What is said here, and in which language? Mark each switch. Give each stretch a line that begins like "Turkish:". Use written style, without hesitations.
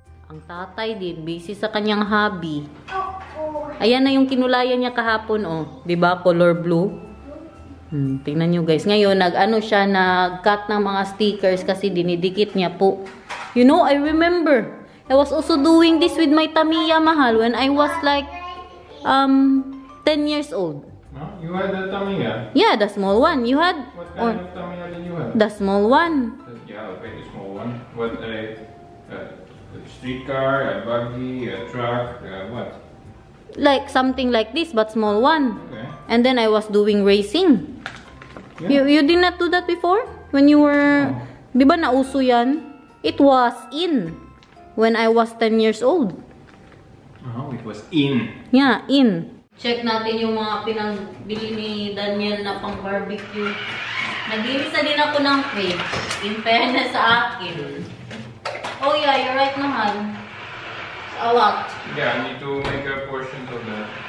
Filipino: Ang tatay din, busy sa kanyang hobby. Ayan na yung kinulayan niya kahapon, oh. Diba? Color blue. Tingnan nyo, guys. Ngayon, nag-cut ng mga stickers kasi dinidikit niya po.
English: You know, I remember, I was also doing this with my Tamiya,
Filipino: mahal,
English: when I was like, 10 years old. Huh? You had the Tamiya? Yeah, the small one. You had? What kind of Tamiya did you have? The small one. Yeah, okay, the small one. What, a streetcar, a buggy, a truck, what? Like something like this, but small one. Okay. And then I was doing racing. Yeah. You did not do that before? When you were,
Filipino: di ba nauso yan?
English: It was in when I was 10 years old. Oh, it was in. Yeah, in.
Filipino: Check natin yung mga pinagbili ni Daniel na pang barbecue. Nag-iisa din ako ng fridge.
English: In fairness
Filipino: sa akin.
English: Oh yeah, you're right naman. A lot. Yeah, I need to make a portion of that.